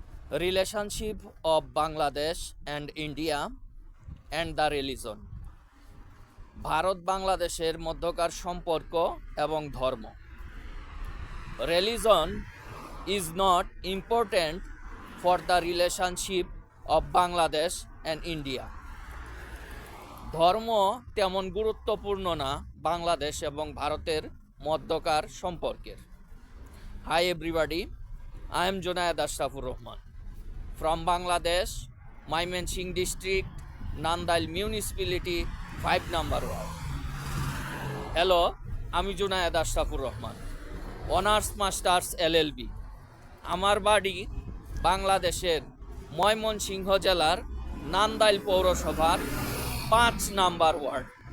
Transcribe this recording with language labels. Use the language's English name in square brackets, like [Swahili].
[English] Relationship of Bangladesh and India and the religion. [Bangla] Bharat বাংলাদেশের মধ্যকার সম্পর্ক এবং ধর্ম। [English] Religion is not important for the relationship of Bangladesh and India. [Bangla] ধর্ম তেমন গুরুত্বপূর্ণ না বাংলাদেশ এবং ভারতের মধ্যকার সম্পর্কের। [English] Hi everybody, I am Junaid Ashrafur Rahman from Bangladesh, Mymensingh district, Nandail municipality, 5 number ward. [Bangla] Hello, আমি Junaid Ashrafur Rahman, honours masters LLB। আমার বাড়ি বাংলাদেশের ময়মনসিংহ জেলার নান্দাইল পৌরসভার 5 নাম্বার ওয়ার্ড।